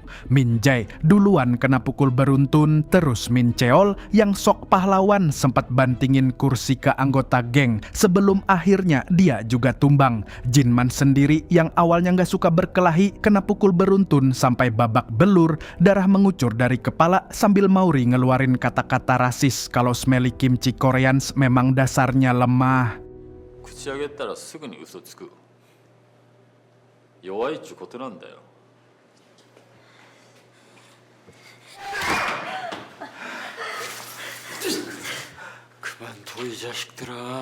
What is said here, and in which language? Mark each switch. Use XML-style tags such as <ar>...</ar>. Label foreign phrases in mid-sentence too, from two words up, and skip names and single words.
<id>Min Jae duluan kena pukul beruntun, terus Min Cheol yang sok pahlawan sempat bantingin kursi ke anggota geng sebelum akhirnya dia juga tumbang. Jinman sendiri yang awalnya nggak suka berkelahi kena pukul beruntun sampai babak belur, darah mengucur dari kepala sambil Mauri ngeluarin kata-kata rasis kalau</id> <en>smelly kimchi Koreans</en> <id>memang dasarnya lemah.</id> <ja>口上げたらすぐに嘘つく。弱いっちゅうことなんだよ。</ja> <ko>그만둬 이 자식들아.</ko>